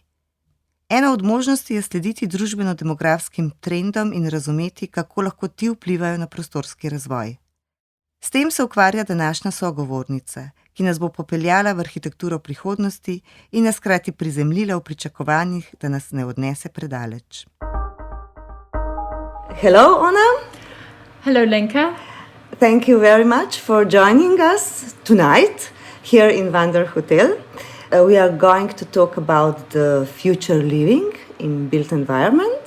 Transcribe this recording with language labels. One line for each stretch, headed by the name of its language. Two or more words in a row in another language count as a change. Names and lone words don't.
Slovenian: Ena od možnosti je slediti družbeno-demografskim trendom in razumeti, kako lahko ti vplivajo na prostorski razvoj. S tem se ukvarja današnja sogovornica, ki nas bo popeljala v arhitekturo prihodnosti in nas hkrati prizemljila v pričakovanjih, da nas ne odnese predaleč.
English: Hello, Oona. Hello, Lenka. Thank you very much for joining us tonight here in Wander Hotel. We are going to talk about the future living in built environment.